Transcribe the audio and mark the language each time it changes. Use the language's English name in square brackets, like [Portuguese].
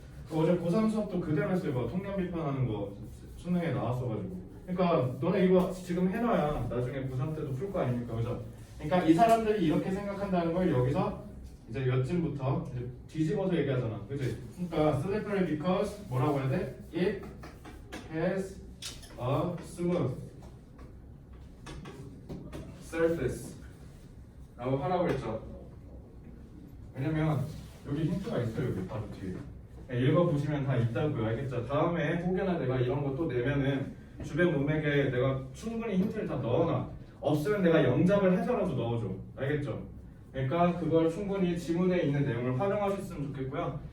[Korean] 어제 고3 수업도 그대로 했어요. 통념 비판하는 거 수능에 나왔어가지고. 그러니까 너네 이거 지금 해놔야 나중에 고3 때도 풀 거 아닙니까? 그죠? 그러니까 이 사람들이 이렇게 생각한다는 걸 여기서 이제 몇 쯤부터 이제 뒤집어서 얘기하잖아. 그지? 그러니까 [English] slippery because [Korean] 뭐라고 해야 돼? [English] It has a smooth surface [Korean] 라고 하라고 했죠. 왜냐면 여기 힌트가 있어요. 여기 바로 뒤에. 읽어보시면 다 있다고요. 알겠죠? 다음에 혹여나 내가 이런 거 또 내면은 주변 문맥에 내가 충분히 힌트를 다 넣어놔. 없으면 내가 영작을 해서라도 넣어줘. 알겠죠? 그러니까 그걸 충분히 지문에 있는 내용을 활용하셨으면 좋겠고요.